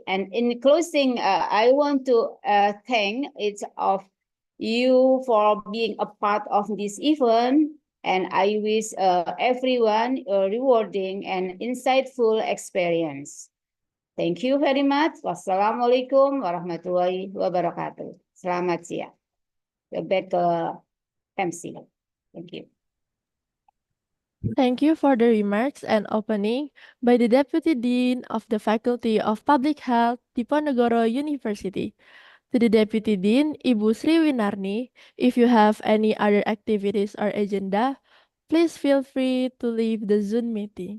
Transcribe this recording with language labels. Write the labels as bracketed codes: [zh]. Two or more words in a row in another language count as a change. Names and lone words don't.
[en] And in closing, I want to thank each of you for being a part of this event. And I wish everyone a rewarding and insightful experience. Thank you very much. [ar] والسلام عليكم ورحمة الله وبركاته. [id] Selamat siang. [en] Back to MC. Thank you. Thank you for the remarks and opening by the Deputy Dean of the Faculty of Public Health, Diponegoro University. To the Deputy Dean, Ibu Sri Winarni, if you have any other activities or agenda, please feel free to leave the Zoom meeting.